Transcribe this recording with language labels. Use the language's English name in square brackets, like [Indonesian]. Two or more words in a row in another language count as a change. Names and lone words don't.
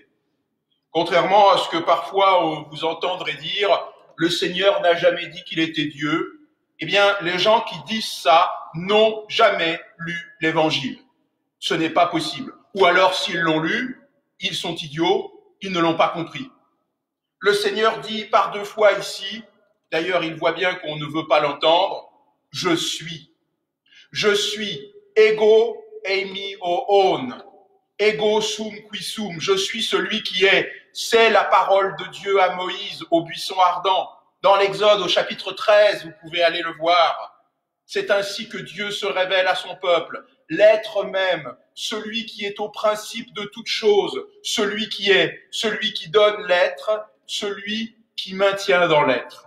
[French] Contrairement à ce que parfois vous entendrez dire, le Seigneur n'a jamais dit qu'il était Dieu, eh bien, les gens qui disent ça n'ont jamais lu l'Évangile. Ce n'est pas possible. Ou alors, s'ils l'ont lu, ils sont idiots, ils ne l'ont pas compris. Le Seigneur dit par 2 fois ici, d'ailleurs il voit bien qu'on ne veut pas l'entendre, « Je suis ». Je suis, [Greek] ἐγώ εἰμι ὁ ὤν, [Latin] ego sum qui sum, [French] je suis celui qui est. C'est la parole de Dieu à Moïse au buisson ardent. Dans l'Exode au chapitre 13, vous pouvez aller le voir. C'est ainsi que Dieu se révèle à son peuple. L'être même, celui qui est au principe de toute chose, celui qui est, celui qui donne l'être, celui qui maintient dans l'être.